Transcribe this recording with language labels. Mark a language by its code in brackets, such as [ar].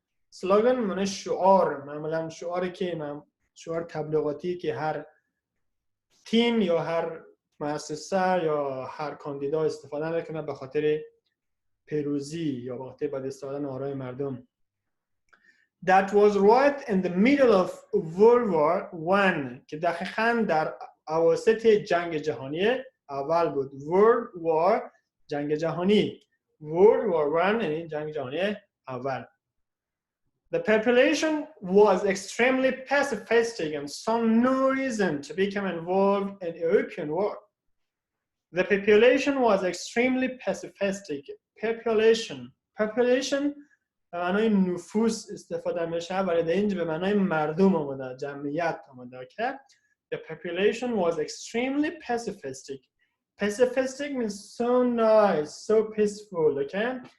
[fa] Slogan معنی شعار، معمولا شعاری که شعار تبلیغاتی که هر تیم یا هر مؤسسه یا هر کاندیدا استفاده میکنه به خاطر پیروزی یا به خاطر به دست آوردن آرای مردم. [en] That was right in the middle of World War I [fa] که دقیقاً در اواسط جنگ جهانی اول بود. World War جنگ جهانی. World War I یعنی جنگ جهانی اول. [en] The population was extremely pacifistic and saw no reason to become involved in European war. The population was extremely pacifistic. [fa] Population به معنای نفوس استفاده میشه ولی در اینجا به معنای مردم آمده، جمعیت آمده. [en] Okay? The population was extremely pacifistic. Pacifistic means so nice, so peaceful. Okay?